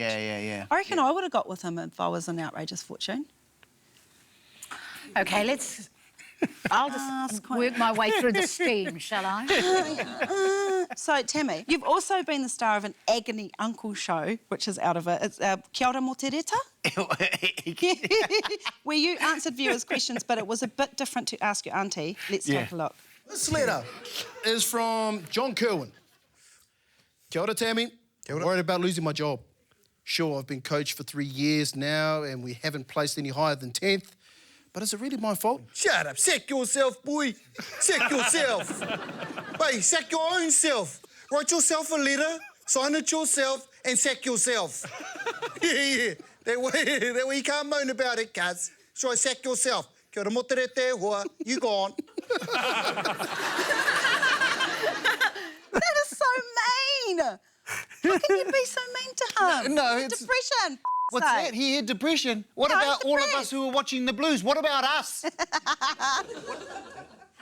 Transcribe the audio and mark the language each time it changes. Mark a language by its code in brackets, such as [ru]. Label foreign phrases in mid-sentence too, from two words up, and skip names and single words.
[en] I reckon I would have got with him if I was an Outrageous Fortune. Okay, I'll just work my way through the steam, shall I? So, Tammy, you've also been the star of an agony uncle show, which is out of it. It's [mi] Kia ora mo te reta, [en] where you answered viewers' questions, but it was a bit different to Ask Your Auntie. Let's take a look. This letter is from John Kerwin. [mi] Kia ora, Tammy. [en] I'm worried about losing my job. Sure, I've been coach for 3 years now and we haven't placed any higher than 10th. But is it really my fault? Shut up. Sack yourself, boy. Sack yourself. Hey, sack your own self. Write yourself a letter, sign it yourself, and sack yourself. Yeah. That way you can't moan about it, cuz. So sack yourself. [mi] Kia ora mo te rete hoa, [en] you gone. That is so mean. How can you be so mean to him? No, it's... Depression. What's that? He had depression. What about all of us who are watching the Blues? What about us?